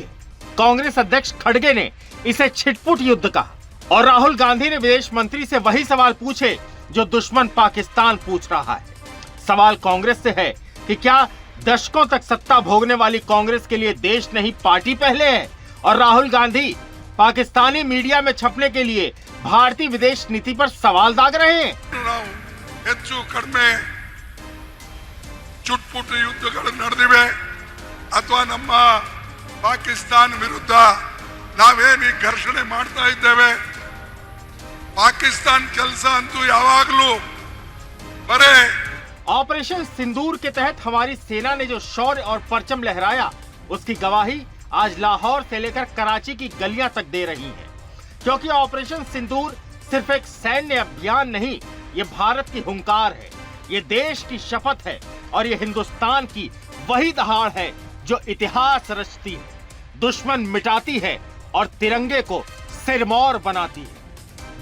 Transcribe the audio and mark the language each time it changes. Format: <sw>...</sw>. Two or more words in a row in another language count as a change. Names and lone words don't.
<hi>कांग्रेस अध्यक्ष खड़गे ने इसे छिटपुट युद्ध कहा और राहुल गांधी ने विदेश मंत्री से वही सवाल पूछे जो दुश्मन पाकिस्तान पूछ रहा है। सवाल कांग्रेस से है कि क्या दशकों तक सत्ता भोगने वाली कांग्रेस के लिए देश नहीं पार्टी पहले है, और राहुल गांधी पाकिस्तानी मीडिया में छपने के लिए भारतीय विदेश नीति पर सवाल दाग रहे हैं।</hi> <kn>ಹೆಚ್ಚು ಕಡಿಮೆ ಚುಟ್ಪುಟ್ಟು ಯುದ್ಧಗಳು ನಡೆದಿವೆ ಅಥವಾ ನಮ್ಮ ಪಾಕಿಸ್ತಾನ ವಿರುದ್ಧ ನಾವೇನು ಘರ್ಷಣೆ ಮಾಡ್ತಾ ಇದ್ದೇವೆ, ಪಾಕಿಸ್ತಾನ ಕೆಲಸ ಅಂತೂ ಯಾವಾಗಲೂ ಬರೇ।</kn> <hi>ऑपरेशन सिंदूर के तहत हमारी सेना ने जो शौर्य और परचम लहराया, उसकी गवाही आज लाहौर से लेकर कराची की गलियां तक दे रही है। क्योंकि ऑपरेशन सिंदूर सिर्फ एक सैन्य अभियान नहीं, ये भारत की हुंकार है, ये देश की शपथ है और ये हिंदुस्तान की वही दहाड़ है जो इतिहास रचती है, दुश्मन मिटाती है और तिरंगे को सिरमौर बनाती है।</hi>